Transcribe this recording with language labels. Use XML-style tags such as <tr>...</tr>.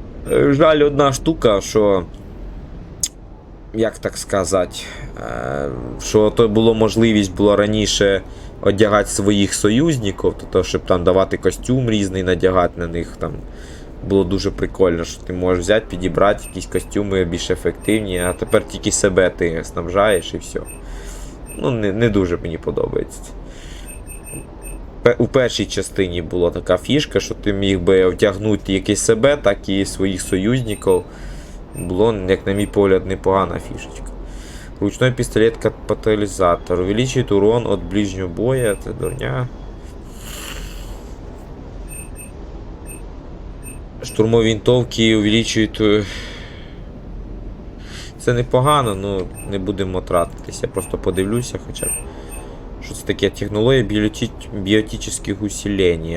<uk>Жаль, одна штука, що, як так сказати, що то було можливість було раніше одягати своїх союзників, тобто, щоб там давати костюм різний, надягати на них, там було дуже прикольно, що ти можеш взяти, підібрати якісь костюми більш ефективні, а тепер тільки себе ти снабжаєш і все. Ну, не дуже мені подобається. У першій частині була така фішка, що ти міг би втягнути як і себе, так і своїх союзників. Було, як на мій погляд, непогана фішечка.</uk> <ru>Ручной пистолет-катализатор. Увеличивает урон от ближнего боя. Это дурня.</ru> <uk>Штурмові винтовки увеличують. Це непогано, але не будемо тратитися. Я просто подивлюся хоча б. Що це таке? Технологія біотичних усилень.</uk>